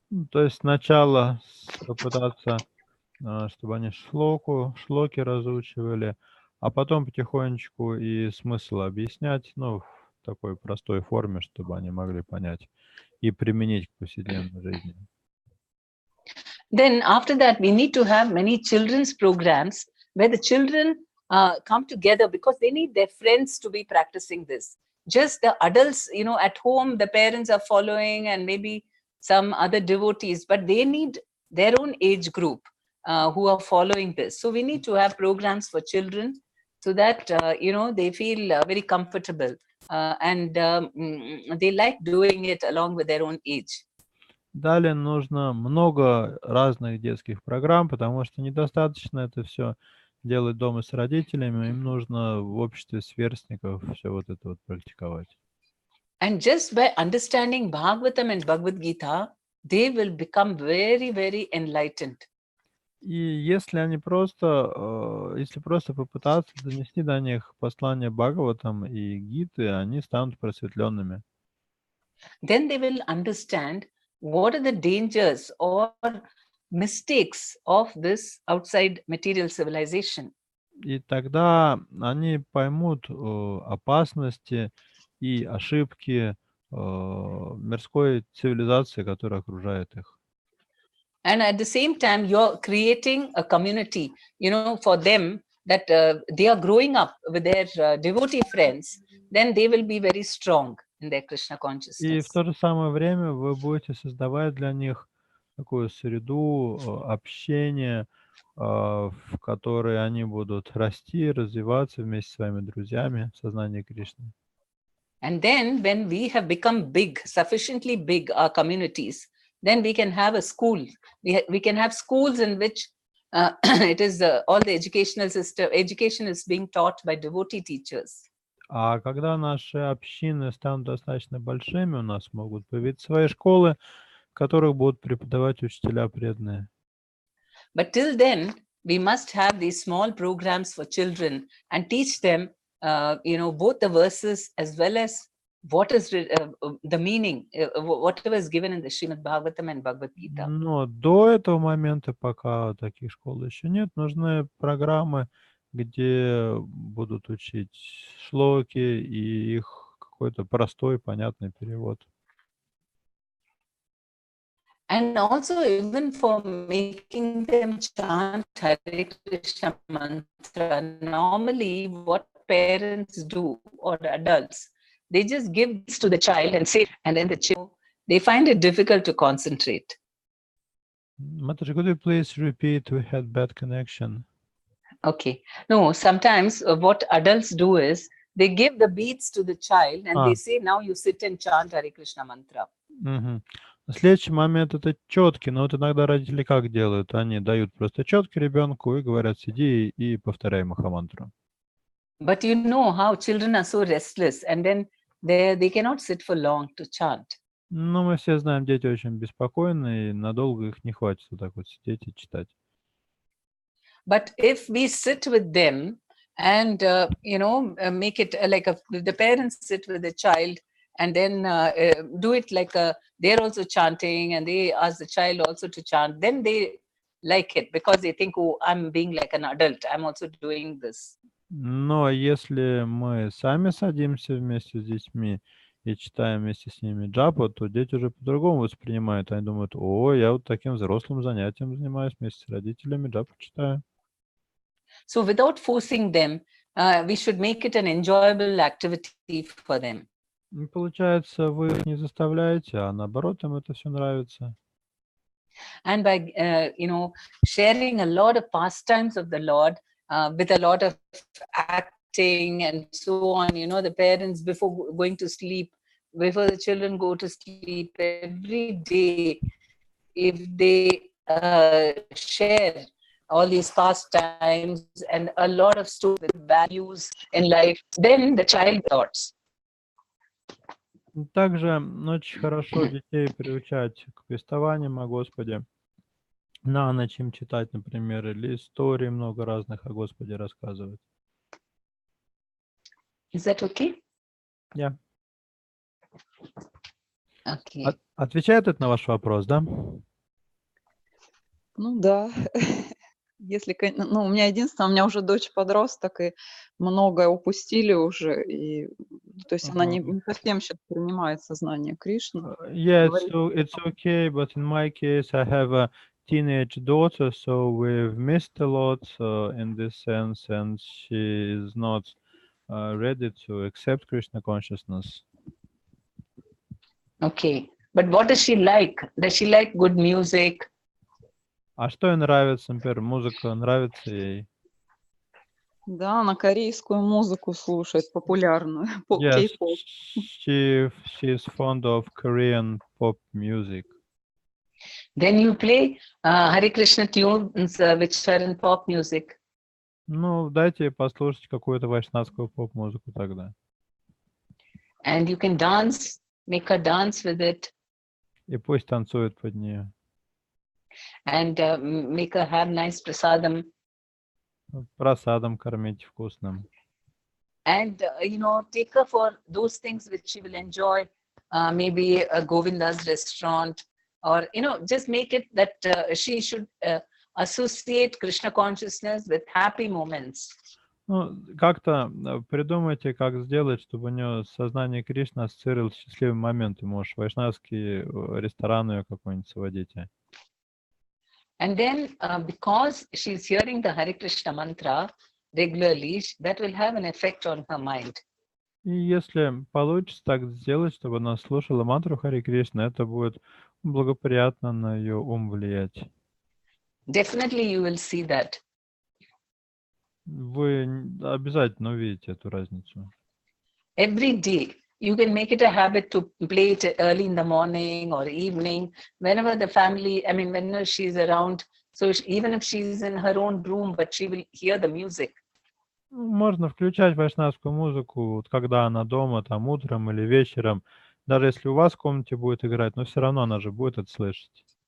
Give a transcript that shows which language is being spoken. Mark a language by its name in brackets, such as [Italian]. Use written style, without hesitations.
[Russian] То есть сначала попытаться, чтобы они шлоки разучивали, а потом потихонечку и смысл объяснять, в такой простой форме, чтобы они могли понять и применить к повседневной жизни. [English] Then after that, we need to have many children's programs where the children come together, because they need their friends to be practicing this. Just the adults, at home, the parents are following, and maybe some other devotees, but they need their own age group who are following this. So we need to have programs for children so that, they feel very comfortable and they like doing it along with their own age. [Russian] Далее нужно много разных детских программ, потому что недостаточно это все делать дома с родителями, им нужно в обществе сверстников все вот это вот практиковать. [English] And just by understanding Bhagavatam and Bhagavad Gita, they will become very, very enlightened. [Russian] И если просто попытаться донести до них послание Бхагаватам и Гиты, они станут просветленными. [English] Then they will understand what are the dangers or mistakes of this outside material civilization. [Russian] И тогда они поймут опасности и ошибки мирской цивилизации, которая окружает их. [English] And at the same time, you're creating a community, for them, that they are growing up with their devotee friends, then they will be very strong in their Krishna [Russian] И [English] consciousness. [Russian] в то же самое время вы будете создавать для них такую среду общения, в которой они будут расти, развиваться вместе с своими друзьями в сознании Кришны. [English] And then when we have become big, sufficiently big, our communities, then we can have a school. We can have schools in which it is all the educational system, education is being taught by devotee teachers. [Russian] А когда наши общины станут достаточно большими, у нас могут появиться свои школы, в которых будут преподавать учителя преданные. [English] But till then, we must have these small programs for children and teach them both the verses as well as what is the meaning, whatever is given in the Srimad Bhagavatam and Bhagavad Gita. [Russian] Но до этого момента, пока таких школ еще нет, нужны программы, где будут учить шлоки и их какой-то простой, понятный перевод. [English] And also even for making them chant Hare Krishna mantra, normally what parents do or adults, they just give this to the child and say, and then the child, they find it difficult to concentrate. Mataji, could you please repeat? We had bad connection. Okay. No, sometimes what adults do is they give the beads to the child and they say, now you sit and chant Hare Krishna mantra. [Russian] Угу. Следующий момент — это четки. Но вот иногда родители как делают? Они дают просто четки ребенку и говорят, сиди и повторяй махамантру. [English] But you know how children are so restless and then they cannot sit for long to chant. [Russian] Но мы все знаем, дети очень беспокойны, и надолго их не хватит вот так вот сидеть и читать. [English] But if we sit with them and, make it like the parents sit with the child and then do it like they're also chanting and they ask the child also to chant, then they like it because they think, oh, I'm being like an adult. I'm also doing this. [Russian] Но если мы сами садимся вместе с детьми и читаем вместе с ними джапу, то дети уже по-другому воспринимают. Они думают, о, я вот таким взрослым занятием занимаюсь, вместе с родителями джапу читаю. [English] So without forcing them, we should make it an enjoyable activity for them. [Russian] Получается, вы их не заставляете, а наоборот, им это все нравится. [English] And by, sharing a lot of pastimes of the Lord with a lot of acting and so on, the parents before going to sleep, before the children go to sleep, every day, if they share all these pastimes and a lot of stories with values in life, then the child thoughts. [Russian] Также очень хорошо детей приучать к пестованиям о Господе. На ночь им читать, например, или истории много разных о Господе рассказывать. [English] Is that okay? Yeah. Okay. [Russian] Отвечает это на ваш вопрос, да? Ну да. Если, у меня единственное, у меня уже дочь подросток, и многое упустили уже, и, то есть она не совсем сейчас принимает сознание Кришны. [English] Yeah, it's okay, but in my case, I have a teenage daughter, so we've missed a lot in this sense, and she is not ready to accept Krishna consciousness. Okay. But what does she like? Does she like good music? [Russian] А что ей нравится, например, музыка нравится ей? Да, она корейскую музыку слушает, популярную, [English] Yes, [Russian] кей-поп. [English] she is fond of Korean pop music. Then you play Hare Krishna tunes which are in pop music. [Russian] Ну, дайте ей послушать какую-то вайшнавскую поп-музыку тогда. [English] And you can dance, make her dance with it. [Russian] И пусть танцует под нее. [English] And make her have nice prasadam. [Russian] Просадом кормить вкусным. [English] And, take her for those things which she will enjoy. Maybe a Govinda's restaurant. Or, just make it that she should associate Krishna consciousness with happy moments. [Russian] Ну, как-то придумайте, как сделать, чтобы у нее сознание Кришны ассоциировалось с счастливым моментом. Может, вайшнавский ресторан ее какой-нибудь сводите. [English] And then, because she's hearing the Hare Krishna mantra regularly, that will have an effect on her mind. [Russian] И если получится так сделать, чтобы она слушала мантру Харе Кришна, это будет благоприятно на ее ум влиять. [English] Definitely you will see that. [Russian] Вы обязательно увидите эту разницу. [English] Every day, you can make it a habit to play it early in the morning or evening, whenever the family, whenever she's around. So even if she's in her own room, but she will hear the music. [Russian] Можно включать вайшнавскую музыку, вот когда она дома, там утром или вечером. Даже если у вас в комнате будет играть, но все равно она же будет это слышать.